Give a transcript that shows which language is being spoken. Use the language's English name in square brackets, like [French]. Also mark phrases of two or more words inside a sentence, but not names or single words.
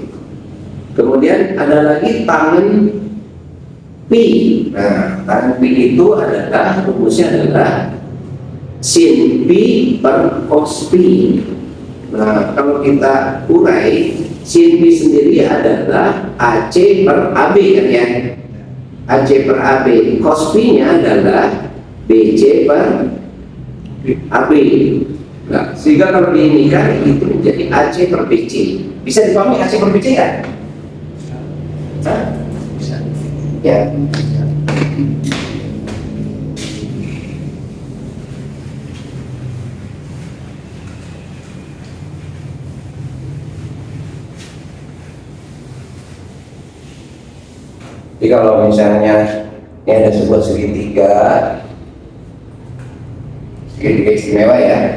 [Indonesian] Kemudian ada lagi tangan P. Nah, tangan P itu adalah rumusnya adalah sin P per cos P. Nah, kalau kita urai, sin P sendiri adalah AC per AB kan ya. AC per AB, cos P-nya adalah BC per AB. Nah, sehingga kalau diinikan itu menjadi AC per BC. Bisa dipahami AC per BC kan? Ya. Jadi kalau misalnya ini ada sebuah segitiga istimewa ya.